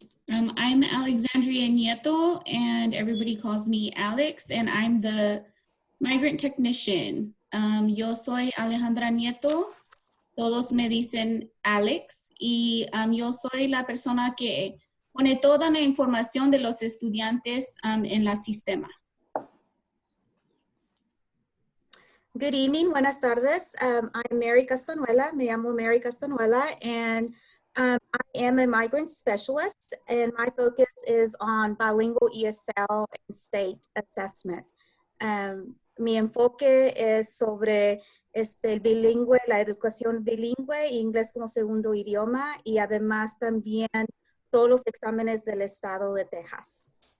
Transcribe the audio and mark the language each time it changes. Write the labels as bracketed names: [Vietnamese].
[English] I'm Alexandria Nieto, and everybody calls me Alex, and I'm the migrant technician. [Spanish] Yo soy Alejandra Nieto. Todos me dicen Alex, y yo soy la persona que pone toda la información de los estudiantes en la sistema. [English] Good evening, [Spanish] buenas tardes. [English] I'm Mary Castanuela, [Spanish] me llamo Mary Castanuela, [English] and I am a migrant specialist, and my focus is on bilingual ESL and state assessment. [Spanish] Mi enfoque es sobre el bilingüe, la educación bilingüe, inglés como segundo idioma, y además también todos los exámenes del estado de Texas.